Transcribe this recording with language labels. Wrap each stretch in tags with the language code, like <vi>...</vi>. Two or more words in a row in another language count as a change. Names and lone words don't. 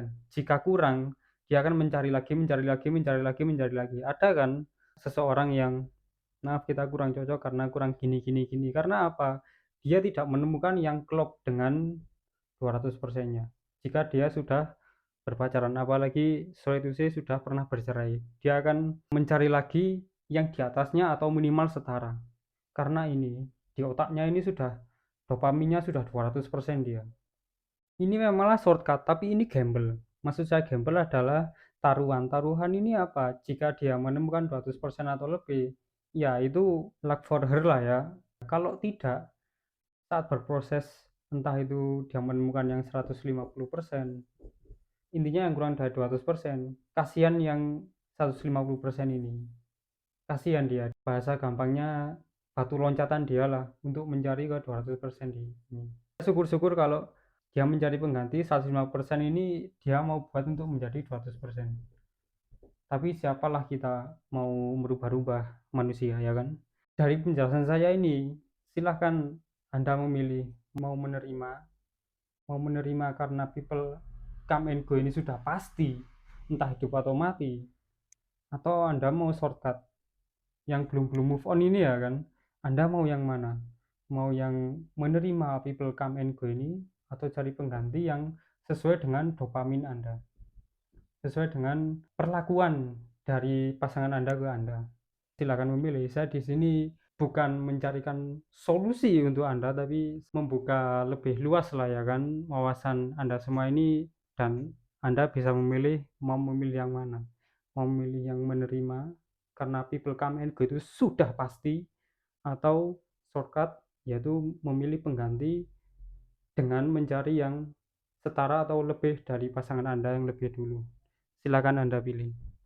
<id>Jika kurang, dia akan mencari lagi, mencari lagi, mencari lagi, mencari lagi. Ada kan seseorang yang, maaf kita kurang cocok karena kurang gini, gini, gini. Karena apa? Dia tidak menemukan yang klop dengan 200%-nya. Jika dia sudah berpacaran, apalagi</id> <en>sorry to say</en> <id>sudah pernah bercerai, dia akan mencari lagi yang di atasnya atau minimal setara. Karena ini, di otaknya ini sudah, dopaminnya sudah 200% dia. Ini memanglah shortcut, tapi ini gamble. Maksud saya gamble adalah taruhan. Taruhan ini apa? Jika dia menemukan 200% atau lebih, ya itu</id> <en>luck for her</en> <id>lah ya. Kalau tidak, saat berproses, entah itu dia menemukan yang 150%, intinya yang kurang dari 200%, kasihan yang 150% ini. Kasihan dia. Bahasa gampangnya batu loncatan dia lah untuk mencari ke 200% ini. Syukur-syukur kalau dia mencari pengganti 150% ini, dia mau buat untuk menjadi 200%. Tapi siapalah kita mau merubah-rubah manusia, ya kan? Dari penjelasan saya ini, silahkan Anda memilih mau menerima. Mau menerima karena</id> <en>people come and go</en> <id>ini sudah pasti, entah hidup atau mati. Atau Anda mau shortcut yang belum</id> <en>move on</en> <id>ini, ya kan? Anda mau yang mana? Mau yang menerima</id> <en>people come and go</en> <id>ini, atau cari pengganti yang sesuai dengan dopamin Anda, sesuai dengan perlakuan dari pasangan Anda ke Anda? Silakan memilih. Saya di sini bukan mencarikan solusi untuk Anda, tapi membuka lebih luas lah ya kan, wawasan Anda semua ini, dan Anda bisa memilih mau memilih yang mana. Mau memilih yang menerima karena</id> <en>people come and go</en> <id>itu sudah pasti, atau shortcut, yaitu memilih pengganti dengan mencari yang setara atau lebih dari pasangan Anda yang lebih dulu? Silakan Anda pilih.</id>